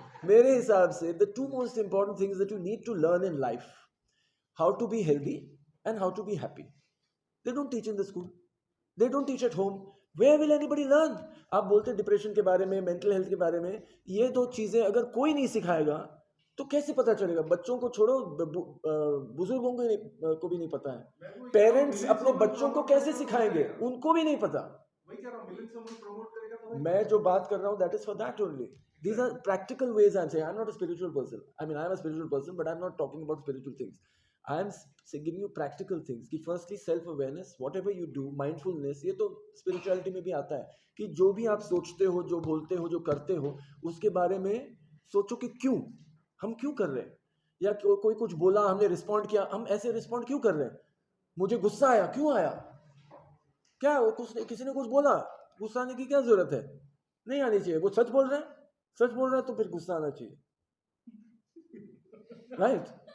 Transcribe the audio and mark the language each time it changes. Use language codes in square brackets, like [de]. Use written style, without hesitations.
[hi] मेरे हिसाब से [en] the two most important things that you need to learn in life: how to be healthy and how to be happy. They don't teach in the school. They don't teach at home. Where will anybody learn? [hi] आप बोलते depression के बारे में, mental health के बारे में. ये दो चीजें अगर कोई नहीं सिखाएगा तो कैसे पता चलेगा? बच्चों को छोड़ो, बुजुर्गों को भी नहीं पता है. पेरेंट्स अपने बच्चों को कैसे सिखाएंगे? उनको भी नहीं पता. मैं जो बात कर रहा हूँ, [en] that is for that only. These are practical ways I'm saying. I'm not a spiritual person. I mean, I'm a spiritual person, but I'm not talking about spiritual things. I'm giving you practical things. [hi] कि [en] firstly self awareness, whatever you do, mindfulness, [hi] ये तो spirituality में भी आता है कि जो भी आप सोचते हो, जो बोलते हो, जो करते हो, उसके बारे में सोचो कि क्यों, हम क्यों कर रहे हैं, या कोई कुछ बोला, हमने रिस्पॉन्ड किया, हम ऐसे रिस्पॉन्ड क्यों कर रहे हैं, मुझे गुस्सा आया, क्यों आया, क्या वो किसी ने कुछ बोला, गुस्सा आने की क्या जरूरत है, नहीं आनी चाहिए, वो सच बोल रहे हैं, सच बोल रहे हैं तो फिर गुस्सा आना चाहिए, राइट?